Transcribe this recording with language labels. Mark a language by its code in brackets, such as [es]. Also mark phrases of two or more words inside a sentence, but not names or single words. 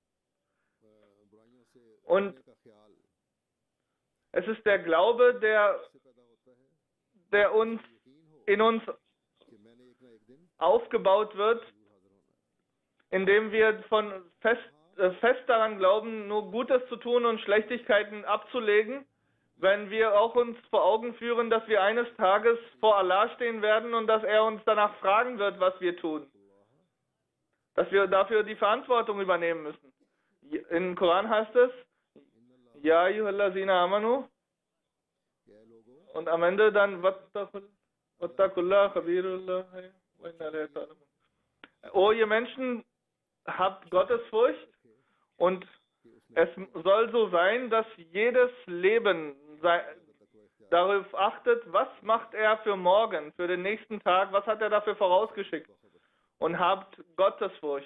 [de] Und es ist der Glaube, der in uns aufgebaut wird, indem wir fest daran glauben, nur Gutes zu tun und Schlechtigkeiten abzulegen, wenn wir auch uns vor Augen führen, dass wir eines Tages vor Allah stehen werden und dass er uns danach fragen wird, was wir tun. Dass wir dafür die Verantwortung übernehmen müssen. Im Koran heißt es, [ar] يا أيها الذين آمنوا, [de] und am Ende dann [ar] واتقوا الله خبير الله وإنا إليه تعلمون. [de] O ihr Menschen, habt Gottesfurcht, und es soll so sein, dass jedes Leben darauf achtet, was macht er für morgen, für den nächsten Tag, was hat er dafür vorausgeschickt, und habt Gottesfurcht.